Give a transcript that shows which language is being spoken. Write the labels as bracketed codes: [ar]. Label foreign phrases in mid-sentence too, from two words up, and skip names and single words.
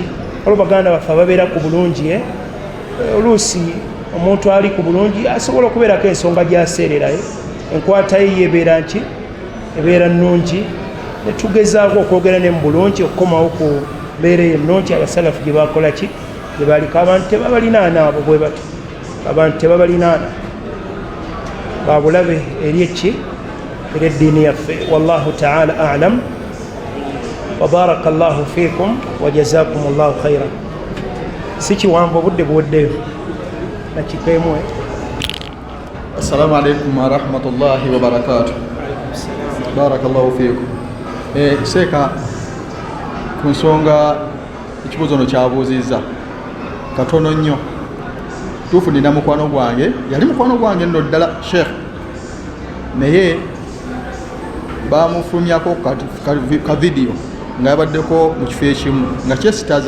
[lg] Olwo baganda baffe ababeera ku bulungi oluusi omuntu ali ku bulungi asobola okubeerako ensonga gy'aseererayo, enkwata ye yebeera nki ebeera nnungi, ne tugezaako okwogera ne mu bulungi okukomawo ku mbeera ennungi abasalafu gye bakola ki, gye baliko. Abantu tebabalinaana abo bwe bato, abantu tebabalinaana babulabe eri eki eri eddiini yaffe. [ar] والله تعالى أعلم وبارك الله فيكم وجزاكم الله خيرا. [lg] Si kiwanvu obudde buweddeyo nakikeemu. [ar] السلام عليكم ورحمة الله وبركاته. بارك الله فيكم. [lg] Seeka ku nsonga ekibuuzo no kyabuuzizza katono nnyo. Tuufu nina mukwano gwange, yali mukwano gwange nno ddala Sheikh, naye bamufulumyako ka vidiyo nga yabaddeko mu kifo ekimu nga kyesitaza.